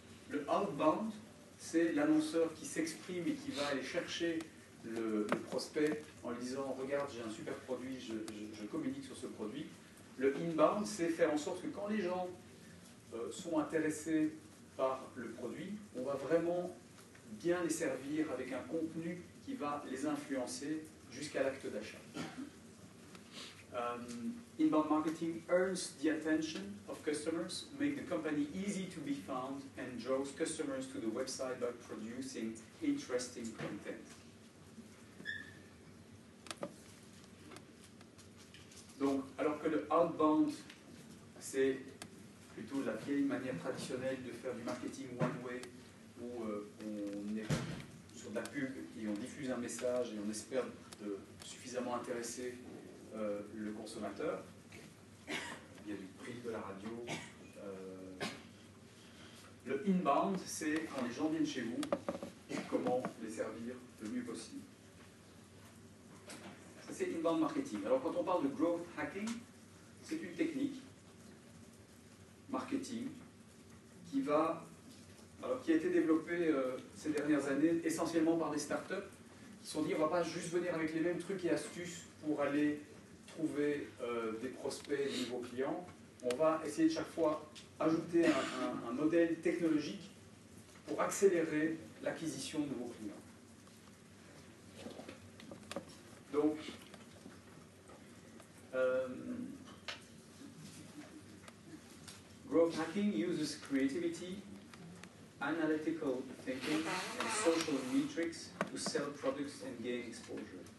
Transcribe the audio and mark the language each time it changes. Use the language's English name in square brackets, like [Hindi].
[French] Le outbound, c'est l'annonceur qui s'exprime et qui va aller chercher le prospect en lui disant « Regarde, j'ai un super produit, je communique sur ce produit. » Le inbound, c'est faire en sorte que quand les gens sont intéressés par le produit, on va vraiment bien les servir avec un contenu qui va les influencer jusqu'à l'acte d'achat. [English] Inbound marketing earns the attention of customers, make the company easy to be found and draws customers to the website by producing interesting content. [French] Donc, alors que le outbound, c'est plutôt la vieille manière traditionnelle de faire du marketing one way, où on est sur de la pub et on diffuse un message et on espère de suffisamment intéresser le consommateur. Il y a du prix, de la radio. Le inbound, c'est quand les gens viennent chez vous, comment les servir le mieux possible. Ça, c'est inbound marketing. Alors, quand on parle de growth hacking, c'est une technique marketing qui a été développée ces dernières années essentiellement par des startups qui se sont dit on ne va pas juste venir avec les mêmes trucs et astuces pour aller trouver des prospects, des nouveaux clients. On va essayer de chaque fois ajouter un modèle technologique pour accélérer l'acquisition de nouveaux clients. [English] Donc, growth hacking uses creativity, analytical thinking, and social metrics to sell products and gain exposure.